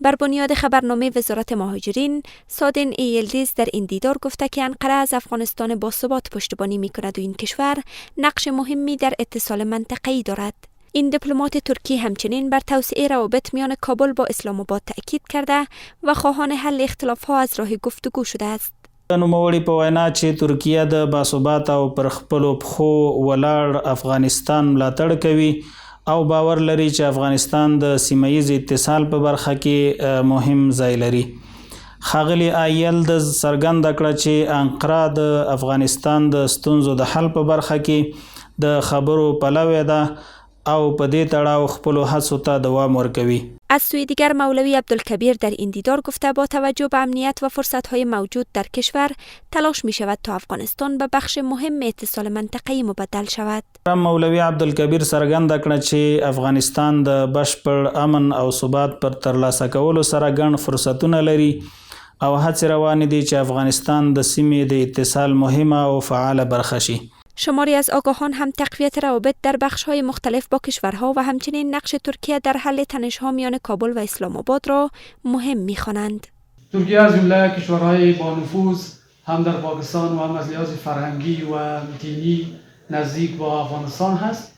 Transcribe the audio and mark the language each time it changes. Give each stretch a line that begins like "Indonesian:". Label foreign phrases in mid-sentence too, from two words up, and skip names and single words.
Persian: بر بنیاد خبرنامه وزارت مهاجرین، سادن ایلدیز در این دیدار گفته که انقره از افغانستان با ثبات پشتیبانی می‌کند و این کشور نقش مهمی در اتصال منطقه‌ای دارد. این دیپلمات ترکی همچنین بر توسعه روابط میان کابل با اسلام آباد تأکید کرده و خواهان حل اختلاف‌ها از راه گفتگو شده است.
Pashto: نوموړي په وینا چې ترکیه د باثبات او پر خپلو پښو ولاړ افغانستان ملاتړ کوي او باور لري چې افغانستان د سیمه‌ییز اتصال په برخه کې مهم ځای لري. ښاغلي ایل د څرګنده کړه چې انقره د افغانستان د ستونزو د حل په برخه کې د خبرو پلوی ده او په دې تړاو خپلو هڅو ته دوام ورکوي.
Persian: از سوی دیگر مولوی عبدالکبیر در این دیدار گفته با توجه به امنیت و فرصت‌های موجود در کشور تلاش می شود تا افغانستان به بخش مهم اتصال منطقه‌ای مبدل شود.
Pashto: مولوی عبدالکبیر څرګنده کړه چې افغانستان د بشپړ امن او ثبات پر ترلاسه کولو سره ګڼ فرصتونه لري او هڅې روانې دي چې افغانستان د سیمې د اتصال مهمه او فعال برخه شي.
Persian: شماری از آگاهان هم تقویت روابط در بخش‌های مختلف با کشورها و همچنین نقش ترکیه در حل تنش‌ها میان کابل و اسلام آباد را مهم می‌خوانند. ترکیه از جمله کشورهای با نفوذ هم در پاکستان و هم از لحاظ فرهنگی و دینی نزدیک با افغانستان هست.